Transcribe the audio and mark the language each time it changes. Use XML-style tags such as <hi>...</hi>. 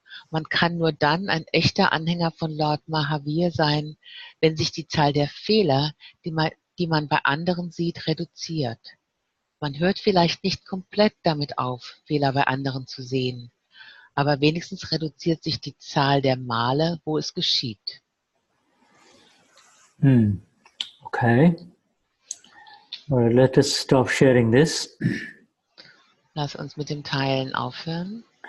<de>Man kann nur dann ein echter Anhänger von Lord Mahavir sein, wenn sich die Zahl der Fehler, die man bei anderen sieht, reduziert. Man hört vielleicht nicht komplett damit auf, Fehler bei anderen zu sehen, aber wenigstens reduziert sich die Zahl der Male, wo es geschieht.</de> <en>Okay. Well, let us stop sharing this.</en> <de>Lass uns mit dem Teilen aufhören.</de>